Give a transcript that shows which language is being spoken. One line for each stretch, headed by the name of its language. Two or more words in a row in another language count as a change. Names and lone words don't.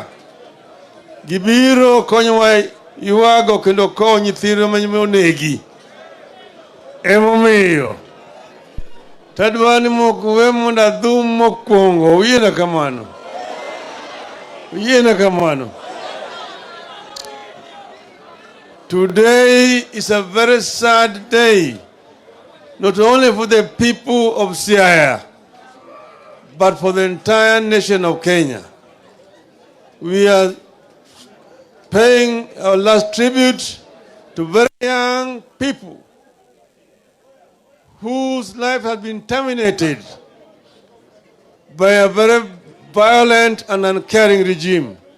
Luo (Kenya and Tanzania): Gibiro konyowa ywago kendo kowo nyithindo monegi. Emomiyo tadwani we mondo adhum mokwongo. Uyiena kamano.
English: Today is a very sad day, not only for the people of Siaya, but for the entire nation of Kenya. We are paying our last tribute to very young people whose life has been terminated by a very violent and uncaring regime.